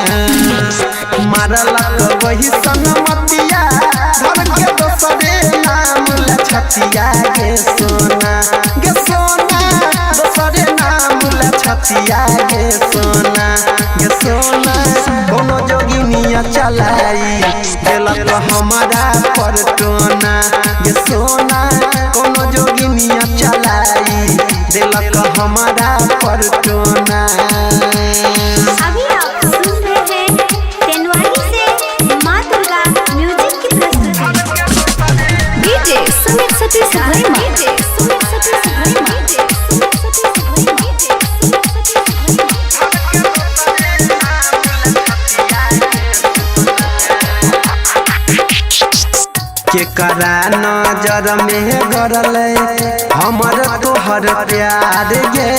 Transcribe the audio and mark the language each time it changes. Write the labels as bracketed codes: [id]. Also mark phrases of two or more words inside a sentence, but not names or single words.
[anp] मारलक वही संगमतिया धर के दोसरे नाम ला छतिया गे सोना। गे सोना दोसरे नाम ला छतिया गे सोना। गे सोना कोनो जोगिनिया चलाई देलक हमारा पर टोना। गे सोना कोनो जोगिनिया चलाई देलक हमारा पर टोना। [hi] अभी आप सुन रहे हैं तेनवानी से माँ दुर्गा म्यूजिक की प्रस्तुति। [anp] DJ Sumit Satish Suprema. केकरा नजर में गरल हमर तोहर प्यार गे।